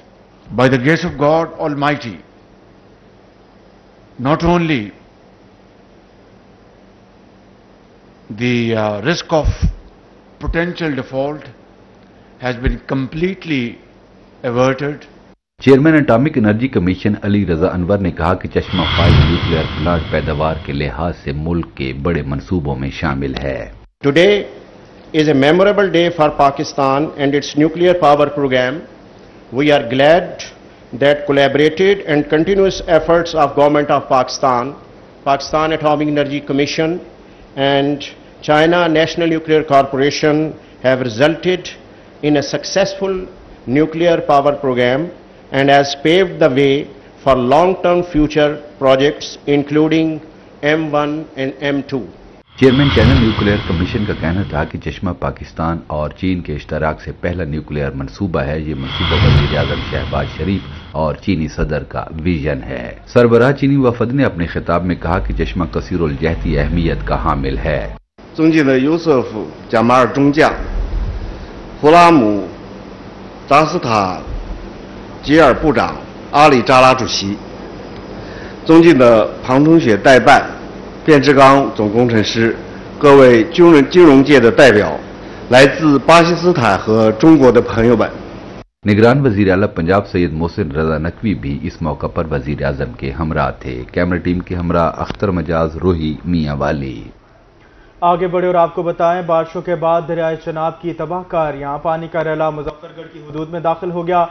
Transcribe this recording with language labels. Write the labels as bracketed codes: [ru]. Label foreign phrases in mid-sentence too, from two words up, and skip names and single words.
[en] By the grace of God Almighty, not only the risk of potential default has been completely averted. [ur] چیئرمین اٹامک انرجی کمیشن علی رضا انور نے کہا کہ چشمہ 5 [en] nuclear plant [ur] پیداوار کے لحاظ سے ملک کے بڑے منصوبوں میں شامل ہے. [en] Today is a memorable day for Pakistan and its nuclear power program. We are glad that collaborated and continuous efforts of Government of Pakistan, Pakistan Atomic Energy Commission and China National Nuclear Corporation have resulted in a successful nuclear power program and has paved the way for long-term future projects including M1 and M2. [ur] چیئرمین چائنا نیوکلیئر کمیشن کا کہنا تھا کہ چشمہ پاکستان اور چین کے اشتراک سے پہلا نیوکلیئر منصوبہ ہے. یہ منصوبہ وزیرِ اعظم شہباز شریف اور چینی صدر کا ویژن ہے. سربراہ چینی وفد نے اپنے خطاب میں کہا کہ چشمہ کثیر الجہتی اہمیت کا حامل ہے. [zh] 尊敬的尤瑟夫·贾马尔中将、胡拉姆·扎斯塔吉尔部长、阿里扎拉主席，尊敬的庞同学代办、卞志刚总工程师，各位金融界的代表，来自巴基斯坦和中国的朋友们。 [ur] نگران وزیر اعلیٰ پنجاب سید محسن رضا نقوی بھی اس موقع پر وزیر اعظم کے ہمراہ تھے. [en] camera team [ur] کے ہمراہ اختر مجاز، روہی، میانوالی. آگے بڑھیں اور آپ کو بتائیں بارشوں کے بعد دریائے چناب کی تباہ کار یہاں پانی کا ریلا مظفرگڑھ کی حدود میں داخل ہو گیا.